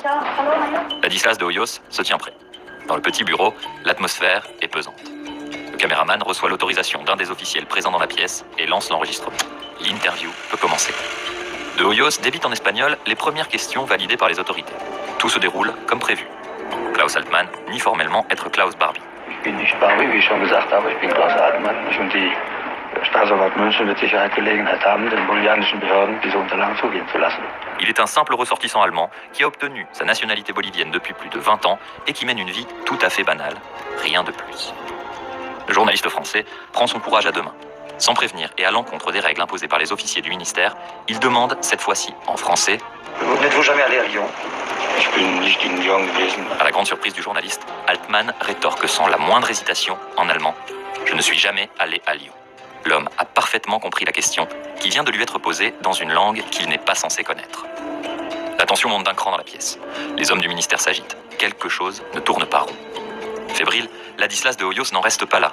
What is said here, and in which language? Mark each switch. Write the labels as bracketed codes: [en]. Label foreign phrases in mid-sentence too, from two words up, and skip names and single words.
[fr] Ladislas de Hoyos se tient prêt. Dans le petit bureau, l'atmosphère est pesante. Le caméraman reçoit l'autorisation d'un des officiels présents dans la pièce et lance l'enregistrement. L'interview peut commencer. De Hoyos débite en espagnol les premières questions validées par les autorités. Tout se déroule comme prévu. Klaus Altmann nie formellement être Klaus Barbie. [de] Ich bin nicht Barbie, wie ich schon gesagt habe, ich bin Klaus Altmann. Und die Staatsanwalt München wird sicher Gelegenheit haben, den bolivianischen Behörden diese Unterlagen zugehen zu lassen. [fr] Il est un simple ressortissant allemand qui a obtenu sa nationalité bolivienne depuis plus de 20 ans et qui mène une vie tout à fait banale. Rien de plus. Le journaliste français prend son courage à deux mains. Sans prévenir et à l'encontre des règles imposées par les officiers du ministère, il demande, cette fois-ci en français, « N'êtes-vous jamais allé à Lyon ?» [de] Ich bin nicht in Lyon gewesen. [fr] À la grande surprise du journaliste, Altmann rétorque sans la moindre hésitation en allemand « Je ne suis jamais allé à Lyon ». L'homme a parfaitement compris la question qui vient de lui être posée dans une langue qu'il n'est pas censé connaître. La tension monte d'un cran dans la pièce. Les hommes du ministère s'agitent. Quelque chose ne tourne pas rond. Fébrile, Ladislas de Hoyos n'en reste pas là.